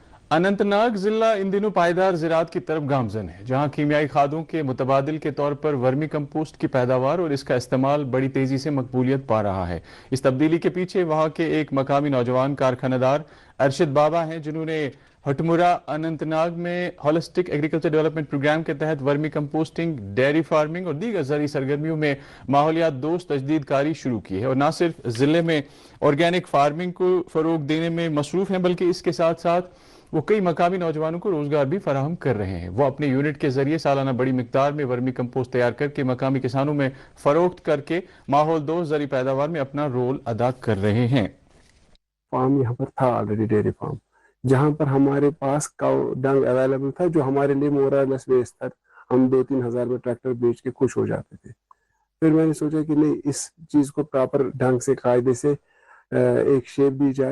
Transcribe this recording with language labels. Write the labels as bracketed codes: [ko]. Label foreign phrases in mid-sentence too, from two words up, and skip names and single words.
[ur] اننتناگ ضلع ان دنوں پائیدار زراعت کی طرف گامزن ہے، جہاں کیمیائی کھادوں کے متبادل کے طور پر ورمی کمپوسٹ کی پیداوار اور اس کا استعمال بڑی تیزی سے مقبولیت پا رہا ہے۔ اس تبدیلی کے پیچھے وہاں کے ایک مقامی نوجوان کارخانہ دار ارشد بابا ہیں، جنہوں نے ہٹمورہ اننتناگ میں ہولسٹک ایگریکلچر ڈیولپمنٹ پروگرام کے تحت ورمی کمپوسٹنگ، [en] dairy farming [ur] اور دیگر زرعی سرگرمیوں میں ماحولیات دوست تجدید کاری شروع کی ہے، اور نہ صرف ضلع میں [en] organic farming [ur] کو فروغ دینے میں مصروف ہیں بلکہ اس کے ساتھ ساتھ وہ کئی مقامی نوجوانوں کو روزگار بھی فراہم کر رہے ہیں۔ وہ اپنے یونٹ کے ذریعے سالانہ بڑی مقدار میں ورمی کمپوسٹ تیار کر کے مقامی کسانوں میں فروخت کر کے ماحول دوست زرعی پیداوار میں اپنا رول ادا کر رہے ہیں۔ فارم یہاں پر تھا آلریڈی، [en] dairy farm, [ur] جہاں پر ہمارے پاس [en] cow dung available [ur] تھا، جو ہمارے لیے [en] morals waste [ur] تھا۔ ہم 2-3 ہزار میں ٹریکٹر بیچ کے خوش ہو جاتے تھے۔ پھر میں نے سوچا کہ نہیں، اس چیز کو پراپر ڈھنگ سے قاعدے سے ایک شیپ دی جائے۔